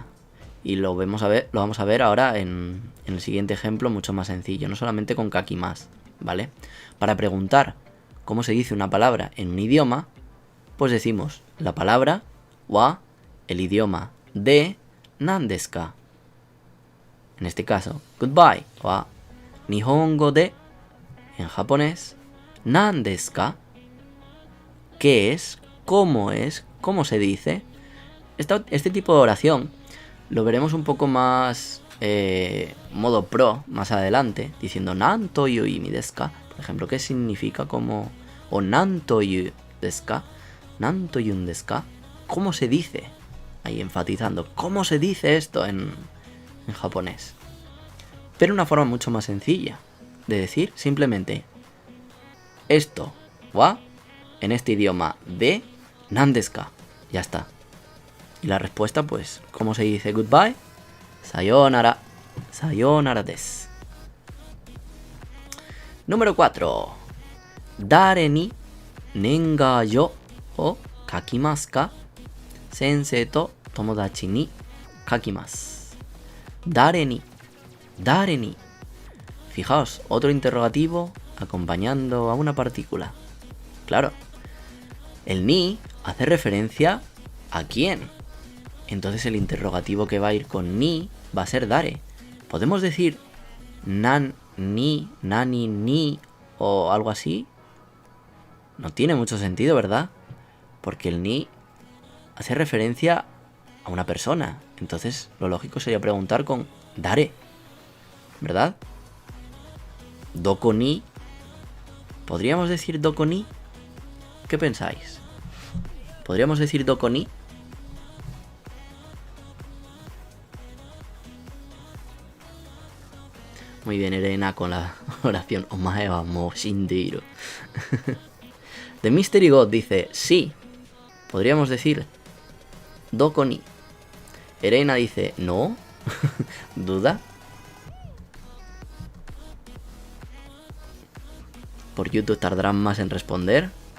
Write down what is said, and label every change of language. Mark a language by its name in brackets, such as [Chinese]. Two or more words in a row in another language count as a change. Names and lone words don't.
[Spanish] Y lo vamos a ver ahora en el siguiente ejemplo mucho más sencillo, no solamente con kakimasu, ¿vale? Para preguntar cómo se dice una palabra en un idioma, pues decimos la palabra wa, el idioma de [Japanese] 何ですか. [Spanish] En este caso, [Japanese] goodbye は日本語で, [Spanish] en japonés, [Japanese] 何ですか. [Spanish] ¿Qué es? ¿Cómo es? ¿Cómo se dice? Este tipo de oración lo veremos un poco más modo pro más adelante, diciendo [Japanese] 何という意味ですか, [Spanish] por ejemplo, ¿qué significa? Como o [Japanese] 何と言うですか, 何と言うんですか, [Spanish] ¿cómo se dice? Ahí enfatizando, ¿cómo se dice esto en japonés? Pero una forma mucho más sencilla de decir simplemente esto wa en este idioma de [Japanese] 何ですか, [Spanish] ya está. Y la respuesta, pues, ¿cómo se dice goodbye? Sayonara. [Japanese] さようならです. [Spanish] Número 4. [Japanese] 誰に年賀状を書きますか? 先生と友達に書きます. 誰に。誰に. [Spanish] Fijaos, otro interrogativo acompañando a una partícula. Claro. El ni hace referencia a quién. Entonces el interrogativo que va a ir con ni va a ser dare. ¿Podemos decir nan, ni, nani, ni o algo así? No tiene mucho sentido, ¿verdad? Porque el ni hace referencia a una persona. Entonces lo lógico sería preguntar con dare, ¿verdad? [Japanese] どこに. [Spanish] ¿Podríamos decir [Japanese] どこに? [Spanish] ¿Qué pensáis? ¿Podríamos decir [Japanese] どこに? [Spanish] Muy bien, Elena, con la oración [Japanese] お前はもう死んでいる. [Spanish] The Mystery God dice sí. Podríamos decir [Japanese] どこに. [Spanish] Elena dice no. ¿Duda? Por YouTube tardarán más en responder.